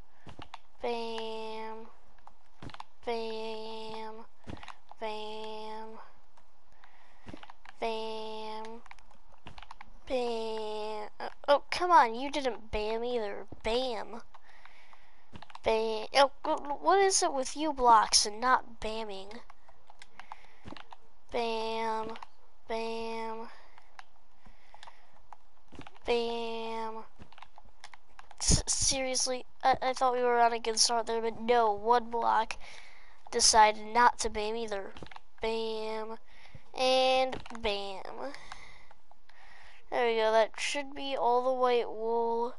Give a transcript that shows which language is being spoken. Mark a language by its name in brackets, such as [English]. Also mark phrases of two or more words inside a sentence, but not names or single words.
[English] Bam. Bam. Bam. Bam. Bam. Oh, come on, you didn't bam either. Bam. Bam. Oh, what is it with you blocks and not bamming? Bam. Bam. Bam. Seriously, I thought we were on a good start there, but no, one block decided not to bam either. Bam. And bam. There we go, that should be all the white wool.